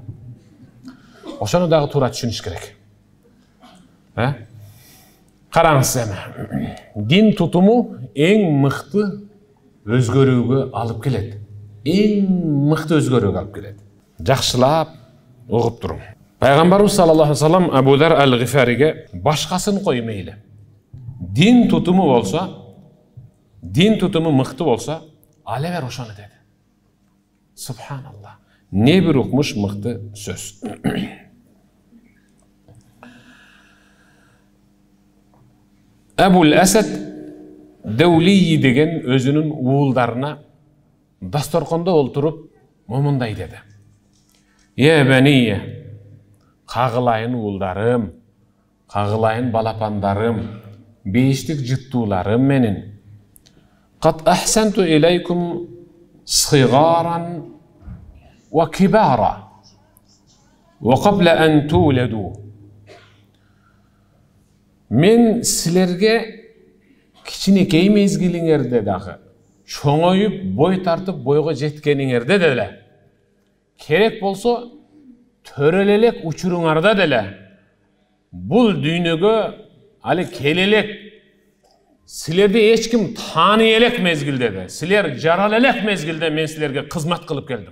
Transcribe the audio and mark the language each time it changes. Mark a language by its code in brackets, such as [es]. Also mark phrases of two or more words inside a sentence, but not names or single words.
[ky] Ошону дагы туура түшүнүш керек. Караңыз эми. Дин тутуму эң мыкты өзгөрүүгө алып келет. Эң мыкты өзгөрүүгө алып келет. Жакшылап угуп туруң. Пайгамбарыбыз [ar] صلى الله عليه وسلم [ky] Абу Дар ал-Гифариге башкасын кой мейли. Дин тутуму болсо, дин тутуму мыкты болсо, ала бер ошону деди. Субханаллах. Не бир укмуш мыкты сөз. Абул Асад Даулий деген өзүнүн уулдарына дасторкондо олтуруп момундай деди. [ar] يا بني, [ky] кагылайын уулдарым, кагылайын балапандарым, бейиштик жыттууларым менин. [ar] قد أحسنت إليكم صغارا وكبارا وقبل أن تولدوا. [ky] Мен силерге кичинекей мезгилиңерде дагы чоңоюп бой тартып бойго жеткениңерде деле, керек болсо төрөлелек учуруңарда деле бул дүйнөгө али келелек силерди эч ким тааный элек мезгилде де, силер жарал элек мезгилде мен силерге кызмат кылып келдим.